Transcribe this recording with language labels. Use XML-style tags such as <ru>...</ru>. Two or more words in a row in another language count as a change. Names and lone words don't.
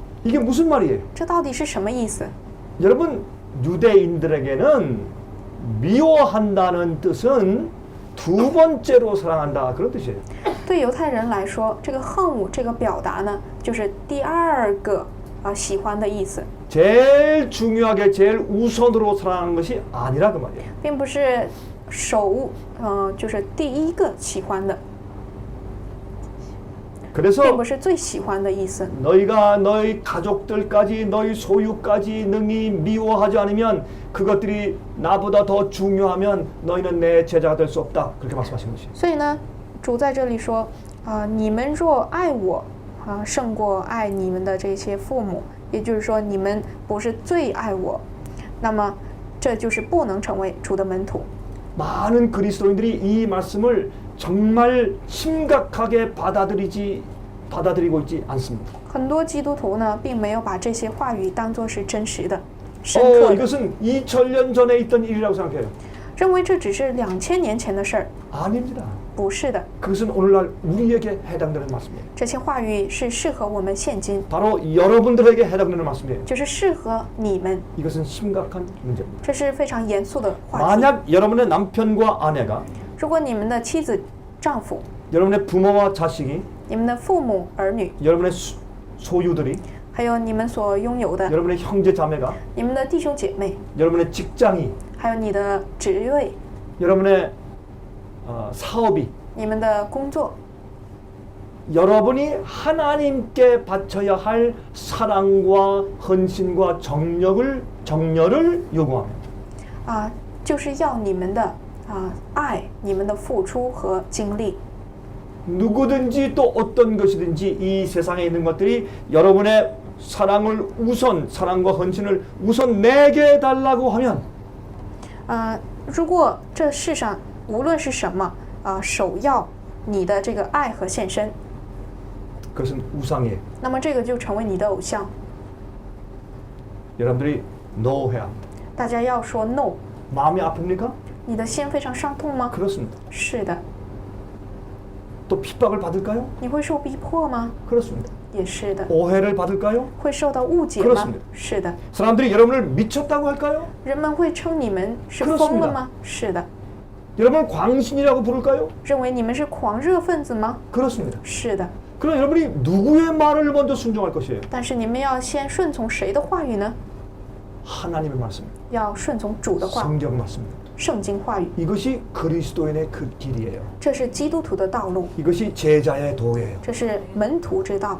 <ko>이게 무슨 말이에요?</ko> <zh>这到底是什么意思？</zh> <ko>여러분 유대인들에게는 미워한다는 뜻은 두 번째로 사랑한다 그런 뜻이에요.</ko> <zh>对犹太人来说，这个恨恶这个表达呢，就是第二个喜欢的意思，</zh> <ko>제일 중요하게 제일 우선으로 사랑하는 것이 아니라 그 말이에요.</ko> <zh>并不是就是第一个喜欢的，</zh> <ko>그래서</ko> <zh>并不是最喜欢的意思。</zh> <ko>너희가 너희 가족들까지 너희 소유까지 능히 미워하지 않으면 그것들이 나보다 더 중요하면 너희는 내 제자가 될 수 없다. 그렇게 말씀하신 것이에요.</ko> <zh>所以呢，主在这里说你们若爱我胜过爱你们的这些父母，也就是说你们不是最爱我，那么这就是不能成为主的门徒。</zh> <ko>많은 그리스도인들이 이 말씀을 정말 심각하게 받아들이고 있지 않습니다.</ko> <zh>很多基督徒呢，并没有把这些话语当作是真实的、深刻的。</zh> <ko>이것은 2000년 전에 있던 일이라고 생각해요.</ko> <zh>认为这只是2000年前的事儿。</zh> <ko>아닙니다.</ko> <zh>不是的，</zh> <ko>그것은 오늘날 우리에게 해당되는 말씀이에요.</ko> <zh>这些话语是适合我们现今，</zh> <ko>바로 여러분들에게 해당되는 말씀이에요.</ko> <zh>就是适合你们，</zh> <ko>이것은 심각한 문제입니다.</ko> <zh>这是非常严肃的话题。</zh> <ko>만약 여러분의 남편과 아내가</ko> <zh>如果你们的妻子、丈夫、</zh> <ko>여러분의 부모와 자식이</ko> <zh>你们的父母、儿女，</zh> <ko>여러분의 소유들이</ko> <zh>还有你们所拥有的，</zh> <ko>여러분의 형제 자매가</ko> <zh>你们的弟兄姐妹，</zh> <ko>여러분의 직장이</ko> <zh>还有你的职位，</zh> <ko>여러분의 사업이</ko> <zh>你们的工作，</zh> <ko>여러분이 하나님께 바쳐야 할 사랑과 헌신과 정열을 요구합니다.</ko> <zh>就是要你们的爱，你们的付出和精力。</zh> <ko>누구든지 또 어떤 것이든지 이 세상에 있는 것들이 여러분의 사랑과 헌신을 우선 내게 해달라고 하면</ko> <zh>如果这世上无论是什么首要你的这个爱和献身，</zh> <ko>그것은 우상이에요.</ko> <zh>那么这个就成为你的偶像。</zh> <ko>여러분들이 no 해야 합니다.</ko> <zh>大家要说 no，</zh> <ko>마음이 아픕니까?</ko> <zh>你的心非常伤痛吗？</zh> <ko>그렇습니다.</ko> <zh>是的。</zh> <ko>또 핍박을 받을까요?</ko> <zh>你会受逼迫吗？</zh> <ko>그렇습니다.</ko> <zh>也是的。</zh> <ko>오해를 받을까요?</ko> <zh>会受到误解吗？</zh> <ko>그렇습니다.</ko> <zh>是的。</zh> <ko>사람들이 여러분을 미쳤다고 할까요?</ko> <zh>人们会称你们是疯了吗？是的。</zh> <ko>여러분을 광신이라고 부를까요?</ko> <zh>认为你们是狂热分子吗？</zh> <ko>그렇습니다.</ko> <zh>是的。</zh> <ko>그럼 여러분이 누구의 말을 먼저 순종할 것이에요?</ko> <zh>但是你们要先顺从谁的话语呢？</zh> <ko>하나님의 말씀입니다.</ko> <zh>要顺从主的话，</zh> <ko>성경 말씀입니다.</ko> <zh>圣经话语。</zh> <ko>이것이 그리스도인의 그 길이에요.</ko> <zh>这是基督徒的道路，</zh> <ko>이것이 제자의 도예요.</ko> <zh>这是门徒之道。</zh>